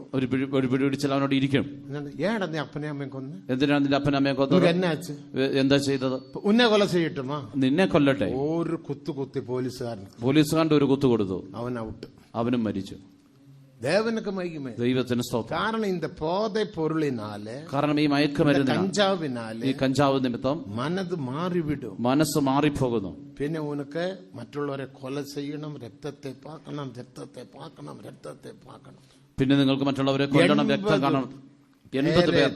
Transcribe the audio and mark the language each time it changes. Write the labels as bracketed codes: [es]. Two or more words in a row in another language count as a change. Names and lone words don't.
[ta] ஒரு பிடி பிடிச்சால் அவனோட இருக்கும். ஏடா நீ அப்பனை அம்மையும் கொன்னு? [ml] എന്തിനാണ് നിന്റെ അപ്പനെ അമ്മയെ കൊന്നത്? [ta] என்னாச்சு? [ml] എന്താ ചെയ്തത്? [ta] உன்னை கொலை செய்யட்டுமா? [ml] നിന്നെ കൊല്ലട്ടെ. ഒരു കുത്തി പോലീസുകാരന്റെ ഒരു കുത്തു കൊടുത്തു. അവൻ ഔട്ട്, അവനും മരിച്ചു. [ta] தேவனுக்கு மகிமை, [ml] ദൈവത്തിന് സ്തോത്രം. [ta] കാരണം இந்த போதை பொருளினாலே, [ml] കാരണം ഈ കഞ്ചാവിനാലെ, ഈ കഞ്ചാവ് നിമിത്തം മനസ്സ് മാറിപ്പോകുന്നു. [ta] பின்னே உனக்கு மற்றவர்களை கொலை செய்யணும், ரத்தத்தை பாக்கணும். [ml] പിന്നെ നിങ്ങൾക്ക് മറ്റുള്ളവരെ കൊല്ലണം, രക്തം കാണണം. 80 പേർ